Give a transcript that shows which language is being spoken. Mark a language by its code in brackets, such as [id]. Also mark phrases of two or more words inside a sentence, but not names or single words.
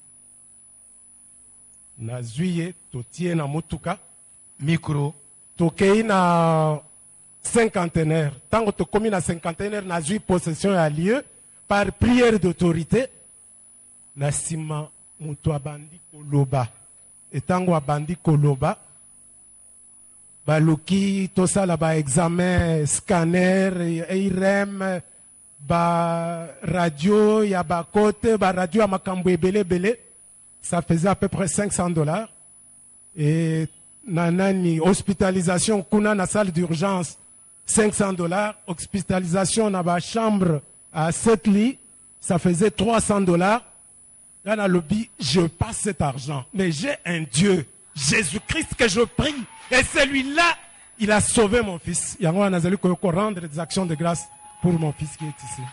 [ln] nazwi ye totie na motuka micro tokei na cinquantenaire tango tokomi na cinquantenaire nazwi possession ya lieu [fr] par prière d'autorité [ln] na nsima moto abandi koloba etango abandi koloba baluki tosala ba [fr] examen scanner IRM [ln] ba radio ya ba côté ba radio ya makambo ebele [fr] ça faisait à peu près $500 [ln] et nanani hospitalisation kuna na [fr] salle d'urgence [ln] $500 hospitalisation na ba [fr] chambre à 7 lits ça faisait $300 Dans le lobby, je passe cet argent. Mais j'ai un Dieu, Jésus-Christ, que je prie. Et celui-là, il a sauvé mon fils. Il y a un [ln] azali ko [fr] rendre des actions de grâce pour mon fils qui est ici.